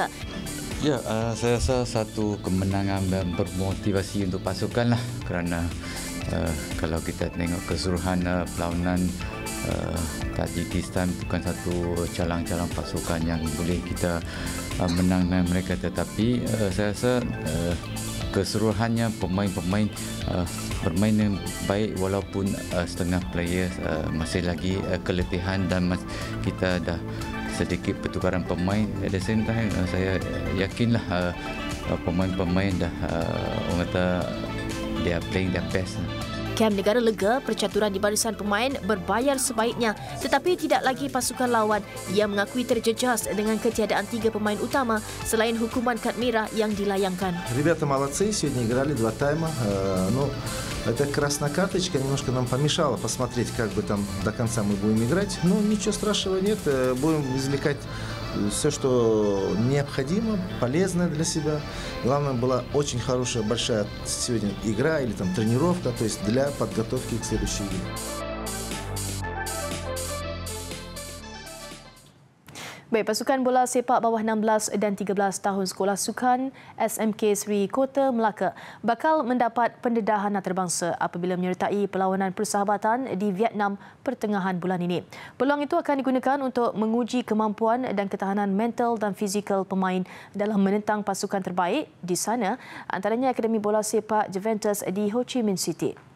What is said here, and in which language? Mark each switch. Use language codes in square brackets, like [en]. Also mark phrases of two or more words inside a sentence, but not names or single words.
[ms] Ya, saya rasa satu kemenangan dan bermotivasi untuk pasukan lah kerana kalau kita tengok keseluruhan perlawanan Tajikistan bukan satu calang-calang pasukan yang boleh kita menang dengan mereka, tetapi saya rasa keseluruhannya pemain-pemain bermain yang baik walaupun setengah player masih lagi keletihan dan kita dah sedikit pertukaran pemain. [en] At the same time [ms] saya yakinlah pemain-pemain dah orang kata [en] they are playing their best. [ms] Kem negara lega percaturan di barisan pemain berbayar sebaiknya tetapi tidak lagi pasukan lawan yang mengakui terjejas dengan ketiadaan 3 pemain utama selain hukuman kad merah yang dilayangkan. [ru] Ребята молодцы, сегодня играли 2 тайма. Эта красная карточка немножко нам помешала посмотреть, как бы там до конца мы будем играть. Но ничего страшного нет, будем извлекать все, что необходимо, полезное для себя. Главное, была очень хорошая, большая сегодня игра или там тренировка, то есть для подготовки к следующей игре. [ms] Baik, pasukan bola sepak bawah 16 dan 13 tahun Sekolah Sukan SMK Sri Kota Melaka bakal mendapat pendedahan antarabangsa apabila menyertai perlawanan persahabatan di Vietnam pertengahan bulan ini. Peluang itu akan digunakan untuk menguji kemampuan dan ketahanan mental dan fizikal pemain dalam menentang pasukan terbaik di sana, antaranya Akademi Bola Sepak Juventus di Ho Chi Minh City.